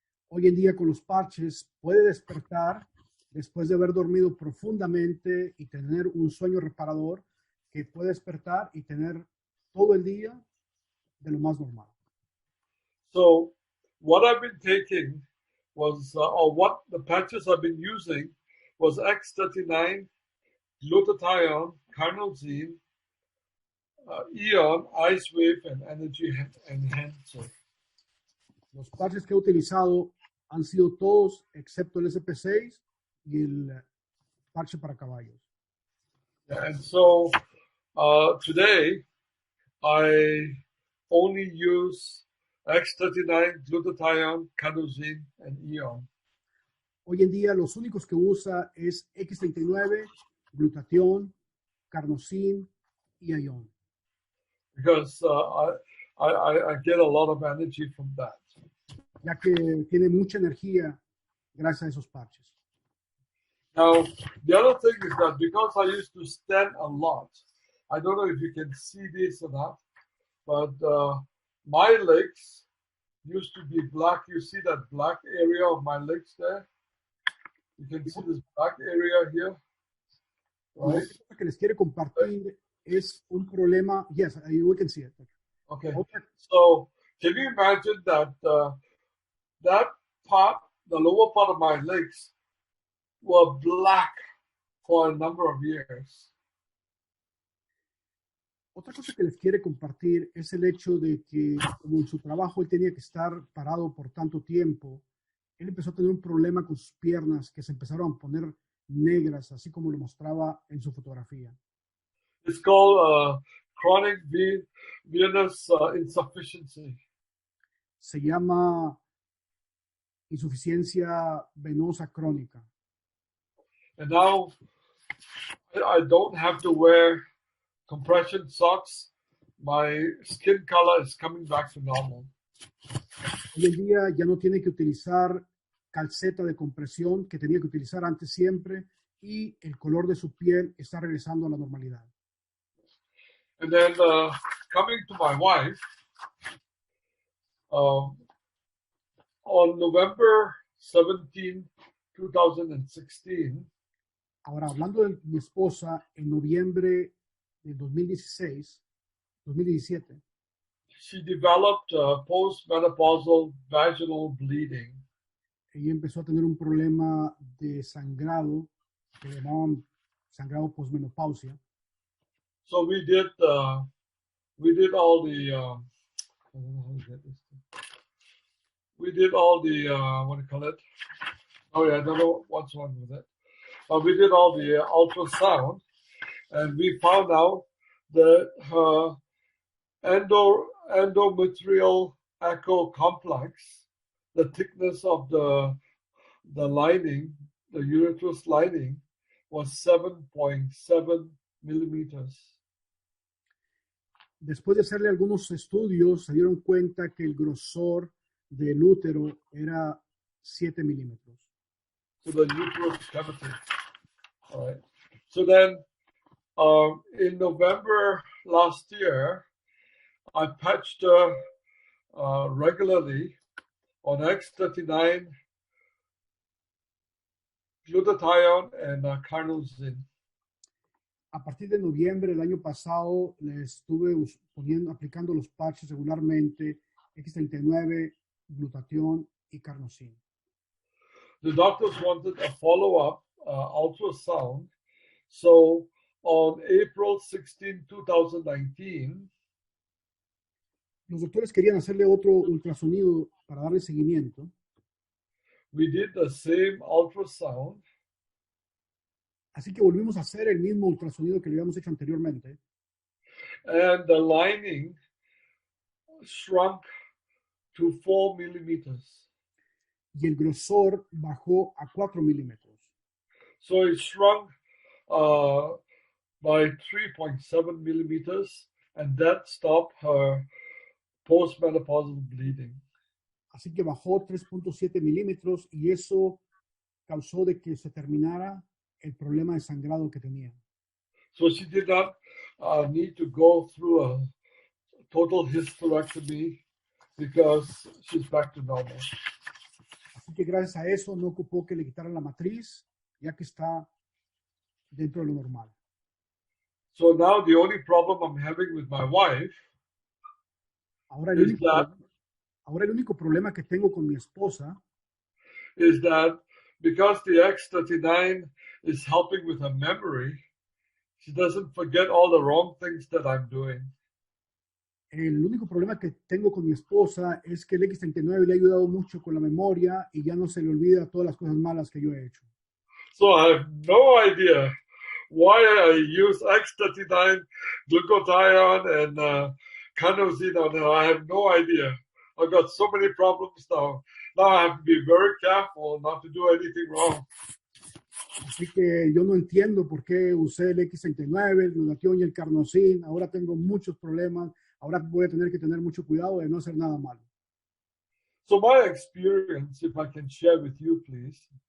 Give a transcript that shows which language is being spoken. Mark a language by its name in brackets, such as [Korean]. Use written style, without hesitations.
[Spanish] Hoy en día con los parches puede despertar después de haber dormido profundamente y tener un sueño reparador, que puede despertar y tener todo el día de lo más normal. [English] So what I've been taking was, or what the patches I've been using was X39, glutathione, carnosine, Eon, Ice Wave, and Energy Enhancer. [Spanish] Los parches que he utilizado han sido todos excepto el SP6 y el parche para caballos. [English] And so today I only use X39, glutathione, carnosine, and Eon. [Spanish] Hoy en día los únicos que usa es X39, glutatión, carnosine y ion. [English] Because I get a lot of energy from that. [Spanish] Ya que tiene mucha energía gracias a esos parches. [English] Now, the other thing is that because I used to stand a lot, I don't know if you can see this or not, but my legs used to be black. You see that black area of my legs there? You can see this black area here, right? [Spanish] Lo que les quiere compartir es un problema. [English] Yes, we can see it. Okay. So can you imagine that that part, the lower part of my legs, were black for a number of years? [Spanish] Otra cosa que les quiere compartir es el hecho de que, como en su trabajo él tenía que estar parado por tanto tiempo, él empezó a tener un problema con sus piernas que se empezaron a poner negras, así como lo mostraba en su fotografía. [English] It's called chronic venous insufficiency. [Spanish] Se llama insuficiencia venosa crónica. [English] And now I don't have to wear compression socks. My skin color is coming back to normal. [Spanish] Hoy en día ya no tiene que utilizar calceta de compresión que tenía que utilizar antes siempre y el color de su piel está regresando a la normalidad. [English] And then coming to my wife, on November 17, 2016, [Spanish] ahora, hablando de mi esposa, en noviembre del 2017, [English] she developed postmenopausal vaginal bleeding. [Spanish] Ella empezó a tener un problema de sangrado, que llamaban sangrado posmenopausia. [English] So we did all the I don't know how to get this thing. We did all the what do you call it? Oh yeah, I don't know what's wrong with it. We did all the ultrasound, and we found out that her endometrial echo complex, the thickness of the lining, the uterus lining, was 7.7 millimeters. [Spanish] Después de hacerle algunos estudios, se dieron cuenta que el grosor del útero era 7 milímetros. [English] So the uterus cavity. All right. So then, in November last year, I patched her regularly on X39, glutathione, and carnosine. [Spanish] A partir de noviembre del año pasado, le estuve aplicando los parches regularmente, X39, glutatión y carnosine. [English] The doctors wanted a follow-up ultrasound, so on April 16, 2019, [Spanish] los doctores querían hacerle otro ultrasonido para darle seguimiento. [English] we did the same ultrasound, [Spanish] Así que volvimos a hacer el mismo ultrasonido que le habíamos hecho anteriormente. [English] and the lining shrunk to 4 millimeters. [Spanish] Y el grosor bajó a 4 milímetros. [English] So it shrunk by 3.7 millimeters, and that stopped her postmenopausal bleeding. [Spanish] Así que bajó 3.7 milímetros y eso causó de que se terminara el problema de sangrado que tenía. [English] So she did not need to go through a total hysterectomy because she's back to normal. [Spanish] Así que gracias a eso no ocupó que le quitaran la matriz, ya que está dentro de lo normal. [English] So now the only problem I'm having with my wife [Spanish] Ahora el único problema que tengo con mi esposa [English] is that because the X39 is helping with her memory, she doesn't forget all the wrong things that I'm doing. [Spanish] El único problema que tengo con mi esposa es que el X39 le ha ayudado mucho con la memoria y ya no se le olvida todas las cosas malas que yo he hecho. [English] So I have no idea why I use X39, glutathione, and carnosine on her. I have no idea. I've got so many problems now. Now I have to be very careful not to do anything wrong. [Spanish] Así que yo no entiendo por qué usé el X39, el glutatión y el carnosine. Ahora tengo muchos problemas. Ahora voy a tener que tener mucho cuidado de no hacer nada malo. [English] So my experience, if I can share with you, please.